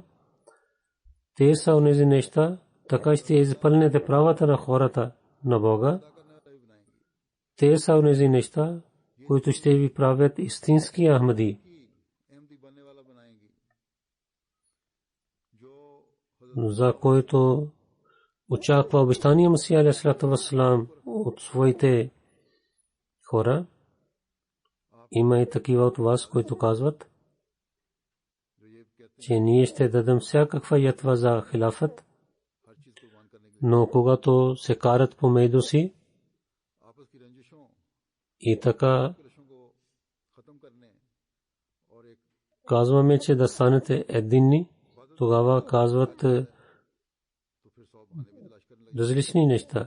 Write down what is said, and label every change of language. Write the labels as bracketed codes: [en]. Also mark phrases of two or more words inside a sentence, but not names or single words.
[bg] Те са онези неща, така ще изпълните правата на хората на Бога. Те са онези неща, които ще ви правят истински Ахмади. За който очаква обещания Масия [ar] عليه الصلاة والسلام [bg] от своите хора. Има и такива от вас, които казват, че ние ще дадем всякаква ятва за хилафът, но когато се карат помежду си и така казваме, че да станете единни, тогава казват различни неща.